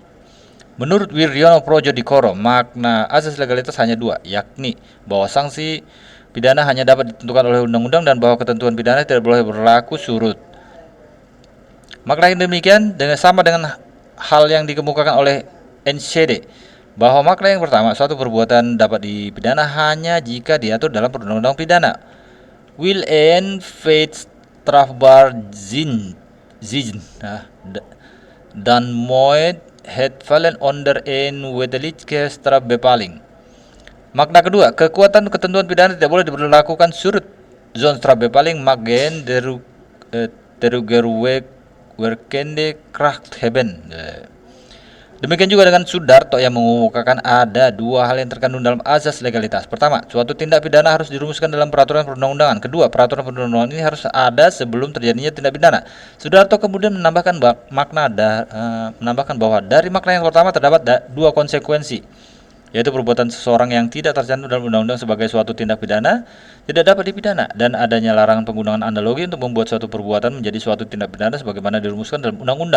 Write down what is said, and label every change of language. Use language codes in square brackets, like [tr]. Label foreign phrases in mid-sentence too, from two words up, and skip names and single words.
[id] Menurut Wiryono Projodikoro, makna asas legalitas hanya 2, yakni bahwa sanksi pidana hanya dapat ditentukan oleh undang-undang dan bahwa ketentuan pidana tidak boleh berlaku surut. Makna yang demikian sama dengan hal yang dikemukakan oleh NCD, bahwa makna yang pertama, suatu perbuatan dapat dipidana hanya jika diatur dalam perundang-undang pidana. [nl] Will en feit strafbaar zijn dan mooit het vallen onder een wettelijke strafbepaling. [id] Makna kedua, kekuatan ketentuan pidana tidak boleh diberlakukan surut. [nl] Zo'n strafbepaling mag geen terugwerkende kracht hebben. [id] Demikian juga dengan Sudarto yang mengemukakan ada 2 hal yang terkandung dalam azas legalitas. Pertama, suatu tindak pidana harus dirumuskan dalam peraturan perundang-undangan. Kedua, peraturan perundang-undangan ini harus ada sebelum terjadinya tindak pidana. Sudarto kemudian menambahkan bahwa dari makna yang pertama terdapat 2 konsekuensi, yaitu perbuatan seseorang yang tidak tercantum dalam undang-undang sebagai suatu tindak pidana tidak dapat dipidana, dan adanya larangan penggunaan analogi untuk membuat suatu perbuatan menjadi suatu tindak pidana sebagaimana dirumuskan dalam undang-undang.